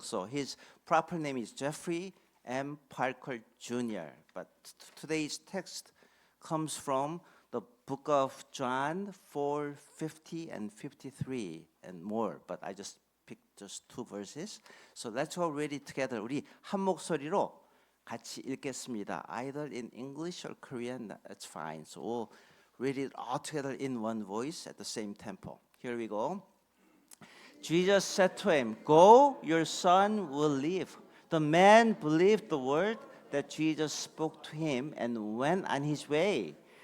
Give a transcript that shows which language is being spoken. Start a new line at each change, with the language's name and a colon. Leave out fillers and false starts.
English: So his proper name is Jeffrey M. Parker Jr. But today's text comes from the book of John 4:50 and 53 and more. But I just picked just 2 verses. So let's all read it together.
Korean: 우리 한 목소리로 같이 읽겠습니다.
English: Either in English or Korean, that's fine. So we'll read it all together in one voice at the same tempo. Here we go. Jesus said to him, "Go, your son will live." The man believed the word that Jesus spoke to him and went on his way.